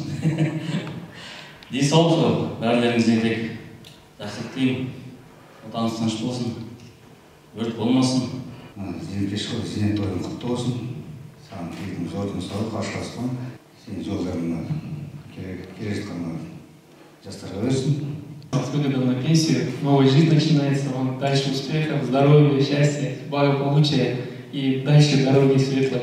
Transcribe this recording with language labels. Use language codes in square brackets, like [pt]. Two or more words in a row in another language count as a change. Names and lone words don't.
[kk] Денсаулық жоқ, бәрілеріңізге тек жақсылық тілеймін. Отаныңыз тыныш болсын, өрт болмасын. Зейнетке шығу, зейнет тойың құтты болсын. Саған тілейтін зор денсаулық, ашық аспан. Сенің жолдарыңа келе жатқан жастарға берсін. [ru] Выгода на пенсию, новая жизнь начинается, вам дальше успехов, здоровья, счастья, благополучия и дальше дороги светлой.